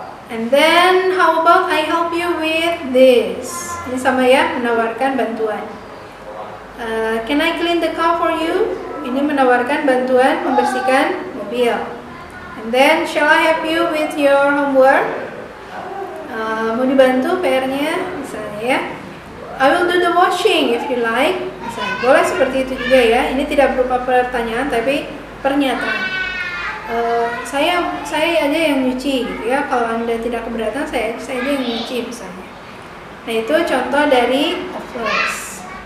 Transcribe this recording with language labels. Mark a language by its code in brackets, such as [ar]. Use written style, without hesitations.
[en] And then how about I help you with this? [id] Ini sama ya, menawarkan bantuan. [en] Can I clean the car for you? [id] Ini menawarkan bantuan membersihkan mobil. [en] And then shall I help you with your homework? [id] Mau dibantu PR-nya misalnya ya. [en] I will do the washing if you like. [id] Misalnya, boleh seperti itu juga ya. Ini tidak berupa pertanyaan tapi pernyataan. Saya aja yang nyuci gitu ya. Kalau Anda tidak keberatan, saya aja yang nyuci misalnya. Nah, itu contoh dari offers.